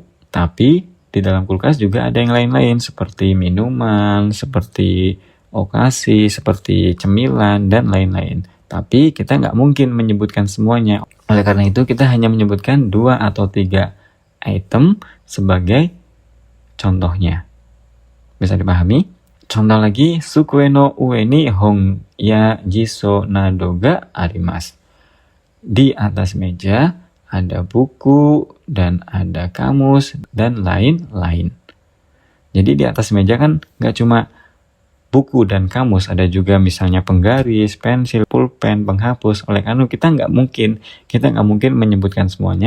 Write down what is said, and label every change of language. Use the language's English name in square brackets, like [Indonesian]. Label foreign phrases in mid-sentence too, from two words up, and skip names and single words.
[Indonesian] Tapi di dalam kulkas juga ada yang lain-lain seperti minuman, seperti okasi, seperti cemilan, dan lain-lain. Tapi kita nggak mungkin menyebutkan semuanya. Oleh karena itu kita hanya menyebutkan 2 atau 3 item sebagai contohnya. Bisa dipahami? Contoh lagi, [Japanese] 机の上に本や辞書などがあります. [Indonesian] Di atas meja ada buku dan ada kamus dan lain-lain. Jadi di atas meja kan nggak cuma buku dan kamus, ada juga misalnya penggaris, pensil, pulpen, penghapus. Oleh karena kita nggak mungkin menyebutkan semuanya.